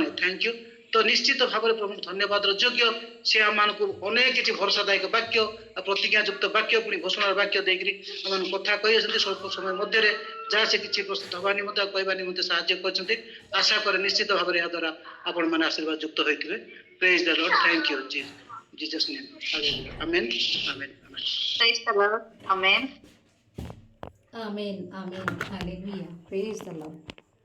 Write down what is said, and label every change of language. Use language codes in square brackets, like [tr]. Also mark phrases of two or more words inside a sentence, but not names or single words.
[en] thank you [or] ତ ନିଶ୍ଚିତ ଭାବରେ ପ୍ରଭୁଙ୍କୁ ଧନ୍ୟବାଦର ଯୋଗ୍ୟ ସେ ଆମମାନଙ୍କୁ ଅନେକ କିଛି ଭରସାଦାୟକ ବାକ୍ୟ ଆଉ ପ୍ରତିଜ୍ଞା ଯୁକ୍ତ ବାକ୍ୟ ପୁଣି ଘୋଷଣାର ବାକ୍ୟ ଦେଇକିରି ଆମମାନଙ୍କୁ କଥା କହିଅଛନ୍ତି ସ୍ୱଳ୍ପ ସମୟ ମଧ୍ୟରେ ଯାହା ସେ କିଛି ପ୍ରସ୍ତୁତ ହେବା ନିମନ୍ତେ କହିବା ନିମନ୍ତେ ସାହାଯ୍ୟ କରିଛନ୍ତି ଆଶା କରେ ନିଶ୍ଚିତ ଭାବରେ ଏହା ଦ୍ୱାରା ଆପଣମାନେ ଆଶୀର୍ବାଦ ଯୁକ୍ତ ହୋଇଥିବେ। [en] praise the Lord thank you Jesus name. Hallelujah. Amen. Amen. Amen. Praise the Lord. Amen. Amen. Amen. Hallelujah. Praise the Lord.